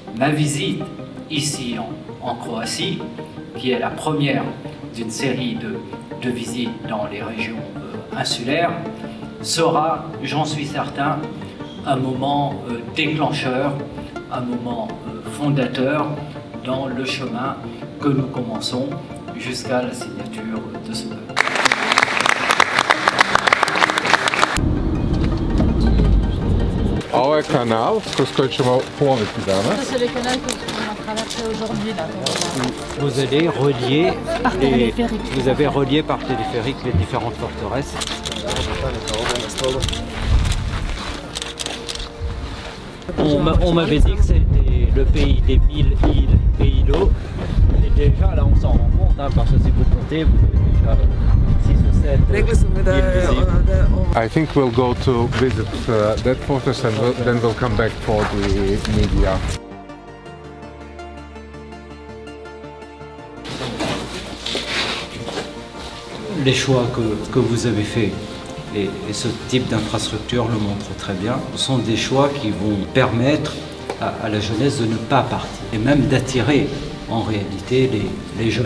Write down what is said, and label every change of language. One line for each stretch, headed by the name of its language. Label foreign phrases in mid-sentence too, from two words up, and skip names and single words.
French: Ma visite ici en Croatie, qui est la première d'une série de visites dans les régions insulaires, sera, j'en suis certain, un moment déclencheur, un moment fondateur dans le chemin que nous commençons jusqu'à la signature de ce pacte.
Croatian: Ovo je kanal kroz koji ćemo ploviti danas.
French: Ça, c'est le canal qu'on a traversé aujourd'hui. Là. Vous allez relier, vous avez relié par téléphérique les différentes forteresses. On m'avait dit que c'était le pays des 1000 îles et îlots. Et déjà là on s'en rend compte, hein, parce que si vous comptez, vous avez déjà 6 ou 7 îles visibles.
English: I think we'll go to visit that fortress and then we'll come back for the media.
French: Les choix que vous avez faits et ce type d'infrastructure le montre très bien, sont des choix qui vont permettre à la jeunesse de ne pas partir et même d'attirer en réalité les jeunes.